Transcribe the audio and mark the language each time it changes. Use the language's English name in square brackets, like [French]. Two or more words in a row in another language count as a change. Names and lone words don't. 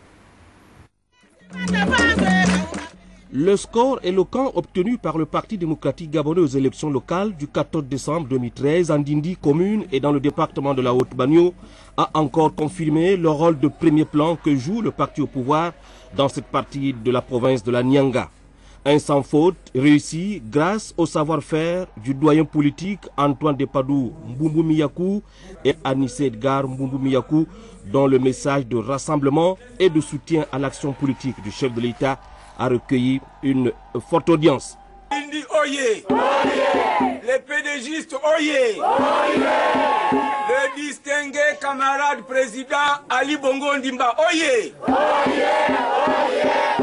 [French] Le score éloquent obtenu par le Parti démocratique gabonais aux élections locales du 14 décembre 2013 en Dindi commune et dans le département de la Haute-Banio a encore confirmé le rôle de premier plan que joue le parti au pouvoir dans cette partie de la province de la Nyanga. Un sans faute réussi grâce au savoir-faire du doyen politique Antoine Depadou Mbumbu Miyakou et Anissé Edgar Mbumbu Miyakou, dont le message de rassemblement et de soutien à l'action politique du chef de l'État a recueilli une forte audience. Indi Oye, les PDGistes Oye, le distingué camarade président Ali Bongo Ndimba Oye, soutien.